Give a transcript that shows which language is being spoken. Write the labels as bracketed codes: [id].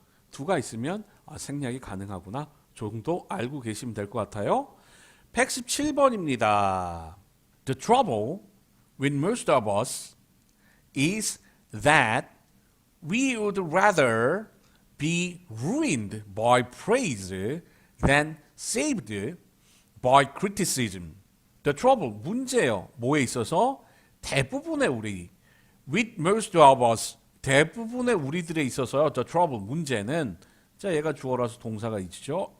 [ko] 두가 있으면 생략이 가능하구나 정도 알고 계시면 될 것 같아요. 117번입니다. [en] The trouble with most of us is that we would rather be ruined by praise than saved by criticism. The trouble, [ko] 문제요. 뭐에 있어서? 대부분의 우리, [en] with most of us, [ko] 대부분의 우리들에 있어서요. [en] The trouble, [ko] 문제는, 자, 얘가 주어라서 동사가 있죠.